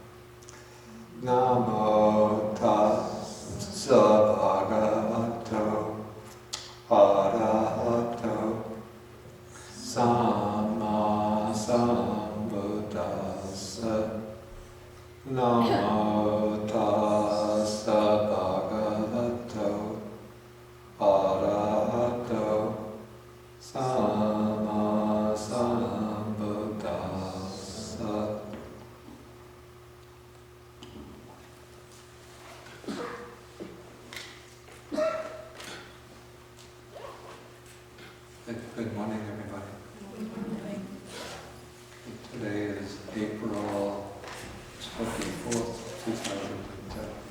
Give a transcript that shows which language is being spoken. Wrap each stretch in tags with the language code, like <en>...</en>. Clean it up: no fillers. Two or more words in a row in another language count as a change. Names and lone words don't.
<pi>Namo tassa bhagavato arahato samma sambuddhassa. Namo tassa bhagavato arahato samma sambuddhassa.</pi> <en>Good morning, everybody. Good morning. Today is April 24th, 2010.</en>